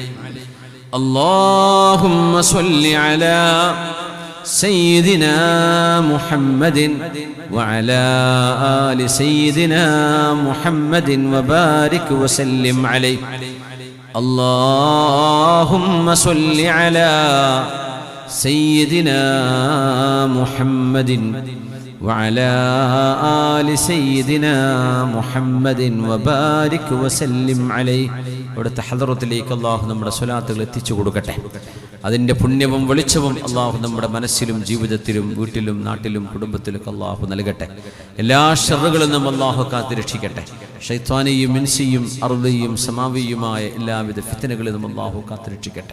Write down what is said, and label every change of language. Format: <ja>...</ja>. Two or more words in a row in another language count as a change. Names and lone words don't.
<ar>اللهم صل على سيدنا محمد وعلى آل سيدنا محمد وبارك وسلم عليه اللهم صل على سيدنا محمد وعلى آل سيدنا محمد وبارك وسلم عليه.</ar> <ml>അവിടുത്തെ ഹദറത്തിലേക്ക് അല്ലാഹു നമ്മുടെ സ്വലാത്തുകൾ എത്തിച്ചു കൊടുക്കട്ടെ. അതിൻ്റെ പുണ്യവും വെളിച്ചവും അല്ലാഹു നമ്മുടെ മനസ്സിലും ജീവിതത്തിലും വീട്ടിലും നാട്ടിലും കുടുംബത്തിലൊക്കെ അല്ലാഹു നൽകട്ടെ. എല്ലാ ശർറുകളിൽ നിന്നും അല്ലാഹു കാത്തുരക്ഷിക്കട്ടെ. ശൈത്വാനിയും ഇൻസിയും അർദിയും സമാവിയുമായ എല്ലാവിധ ഫിത്നകളിൽ നിന്നും അല്ലാഹു കാത്തുരക്ഷിക്കട്ടെ.</ml>